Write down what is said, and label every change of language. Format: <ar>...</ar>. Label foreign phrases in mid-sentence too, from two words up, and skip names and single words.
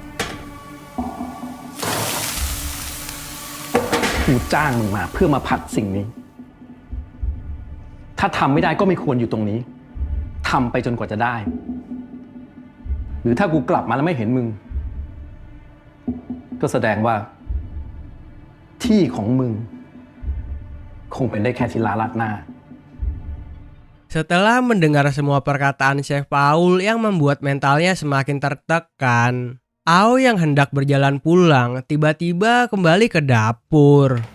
<th>กูจ้างมึงมาเพื่อมาผัดสิ่งนี้ ถ้าทำไม่ได้ก็ไม่ควรอยู่ตรงนี้ ทำไปจนกว่าจะได้ หรือถ้ากูกลับมาแล้วไม่เห็นมึง ก็แสดงว่า ที่ของมึง คงเป็นได้แค่ที่ลาลัดหน้า</th> <id>Setelah mendengar semua perkataan Chef Paul yang membuat mentalnya semakin tertekan, Ao yang hendak berjalan pulang tiba-tiba kembali ke dapur.</id>